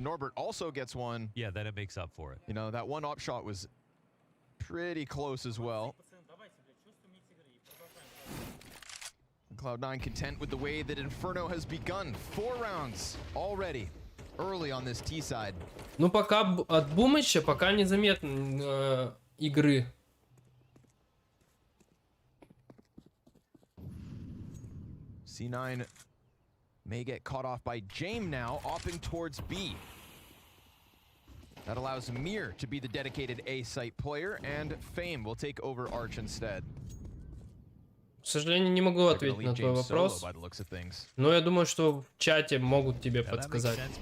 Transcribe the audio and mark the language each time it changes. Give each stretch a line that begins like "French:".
English: Norbert also gets 1. Yeah, then it makes up for it. You know, that one op shot was pretty close as well. Cloud9 content with the way that Inferno has begun. 4 rounds already early on this T side.
Russian: Ну, пока от Бумыча пока незаметно игры.
English: C9 may get caught off by James now, opting towards B. That allows Mir to be the dedicated A site player, and Fame will take over Arch instead.
Russian: К сожалению, не могу ответить на твой вопрос, но я думаю, что в чате могут тебе подсказать.